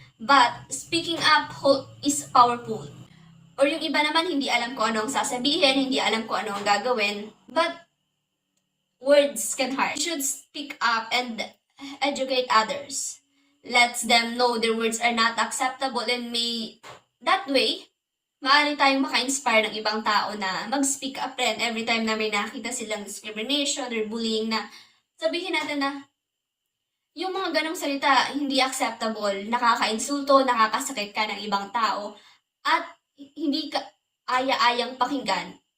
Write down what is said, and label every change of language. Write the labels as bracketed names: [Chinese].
[English] But speaking up is powerful. [Filipino] Or yung iba naman hindi alam kung ano ang sasabihin, hindi alam kung ano ang gagawin. [English] But words can hurt. You should speak up and educate others. Let them know their words are not acceptable and that way, [Filipino] maaari tayong maka-inspire ng ibang tao na mag-speak up rin every time na may nakita silang discrimination or bullying na sabihin natin na yung mga ganong salita hindi acceptable, nakaka-insulto, nakakasakit ka ng ibang tao, at hindi ka aya-ayang pakinggan.